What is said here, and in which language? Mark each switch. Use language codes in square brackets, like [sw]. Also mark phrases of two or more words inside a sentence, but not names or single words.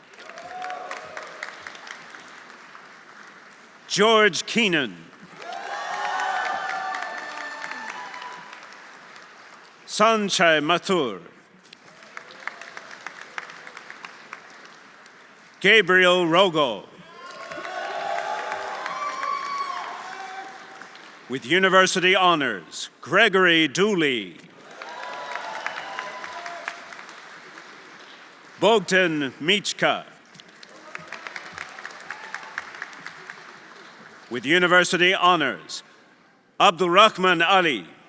[en] George Keenan. Sanjay Mathur. Gabriel Rogo. With university honors, Gregory Dooley. Bogdan Michka. With university honors, Abdulrahman Ali.